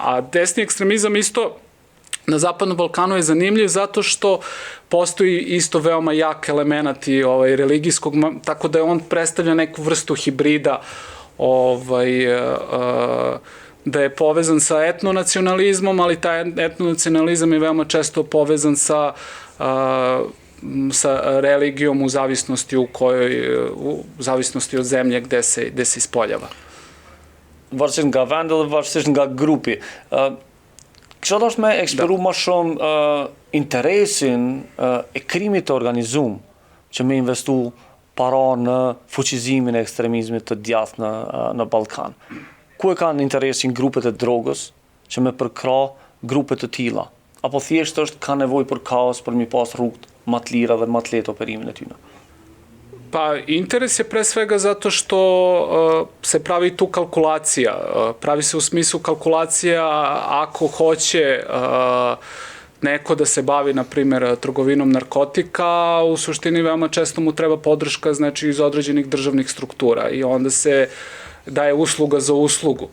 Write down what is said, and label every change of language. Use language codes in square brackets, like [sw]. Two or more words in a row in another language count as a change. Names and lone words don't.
[sr] A desni ekstremizam isto na Zapadnom Balkanu je zanimljiv zato što postoji isto veoma jak element religijskog, tako da on predstavlja neku vrstu hibrida, da je povezan sa etnonacionalizmom, ali taj etnonacionalizam je veoma često povezan sa religijom u zavisnosti od zemlje gde se ispoljava. [sq] Varësisht nga vendi dhe varësisht nga grupi. Kisha dashur me eksploru më shumë interesin e krimit të organizuar që me investu para në fuqizimin e ekstremizmit të djathtë në Ballkan. Ku e kanë interesin grupet e drogës që me përkra grupet të tilla? Apo thjesht është ka nevojë për kaos për mi pas rrugët më të lira dhe më të lehtë operimin e tyre? [sr] Pa, interes je pre svega zato što se pravi tu kalkulacija. Pravi se u smislu kalkulacija ako hoće neko da se bavi, na primjer, trgovinom narkotika, u suštini veoma često mu treba podrška, znači, iz određenih državnih struktura i onda se daje usluga za uslugu.